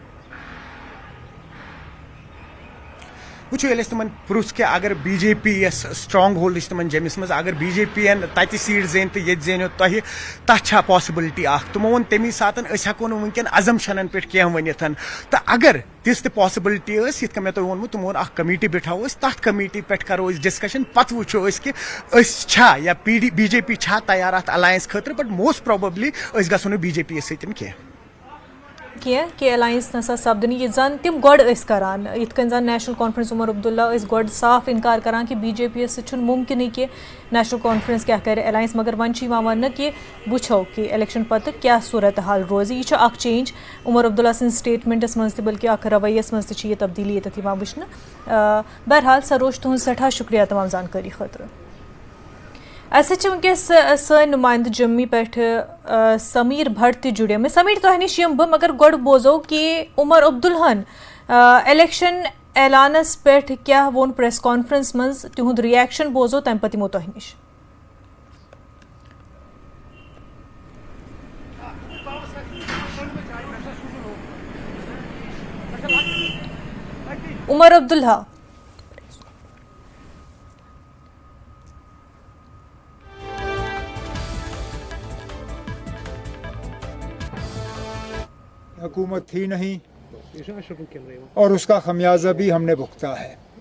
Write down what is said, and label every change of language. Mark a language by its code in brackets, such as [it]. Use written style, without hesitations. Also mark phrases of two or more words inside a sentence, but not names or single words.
[ks] وچھو یل تمن پرس کہ اگر بی جے پی یس [en] strong hold [ks] تمن جمس مز اگر بی جے پی تتہ سیٹ زین تو یہ زینو تہ تھا پاسبلٹی تمو ون تمی سات ہیکو ونکین ازمپشنن پہ کیا ونت تو اگر تس تہ پاسبلٹی یت کن مے تہ وونمت تمو اکھ کمیٹی بٹھاو تتھ کمیٹی پہ کرو ڈسکشن پتہ وچھو کہ چھا یا بی جے پی چھا تیار ات الائنس خاطر [en] but most probably [ks] گژھو نہٕ بی جے پی سۭتۍ کینٛہہ کہ الائنس نسا سپدنی یہ زن تم گۄڈٕ ٲسۍ کران یِتھ کٔنۍ زن نیشنل کانفرنس عمر عبداللہ ٲسۍ گۄڈٕ صاف انکار کران کہ بی جے پی یس سۭتۍ ممکنٕے کہ نیشنل کانفرنس کیا کرِ الائنس مگر ون چھُ یِوان وننہٕ کہ وٕچھو کہ الیکشن پتہٕ کیا صورت حال روزِ یہ چھُ اکھ چینج عمر عبداللہ سٕنٛدِ سٹیٹمنٹس منٛز تہِ بلکہ اکھ رویس منٛز تہِ چھِ یہ تبدیلی ییٚتٮ۪تھ یِوان وٕچھنہٕ بہرحال سروش تُہنٛز سٮ۪ٹھاہ شُکریہ تمام زانکٲری خٲطرٕ اَسہِ چھِ وٕنکٮ۪س سٲنۍ نُمایندٕ جموں پٮ۪ٹھ سمیٖر بھٹ تہِ جُڑیمٕتۍ سمیٖر تۄہہِ نِش یِمہٕ بہٕ مگر گۄڈٕ بوزو کہ عمر عبداللہن الیکشن اعلانس پٮ۪ٹھ کیٛاہ ووٚن [en] press conference [ks] منٛز تِہُنٛد رِیکشن بوزو تَمہِ پتہٕ یِمو تۄہہِ نِش عمر عبداللہ [ur] حکومت تھی نہیں اور اس کا خمیازہ بھی ہم نے بھگتا ہے.